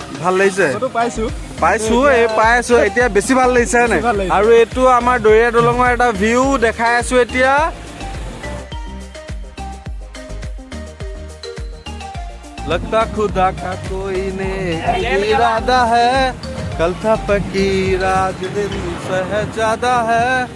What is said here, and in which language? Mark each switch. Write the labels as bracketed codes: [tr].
[as] ভাল লাগিছে, পাই আছো এতিয়া বেছি ভাল লাগিছে নাই? আৰু এইটো আমাৰ দৈয়াৰ দলঙৰ এটা ভিউ দেখাই আছো এতিয়া। [hi] लगता खुदा का कोई ने इरादा है, कल था फकीर आज दिन सहजादा है।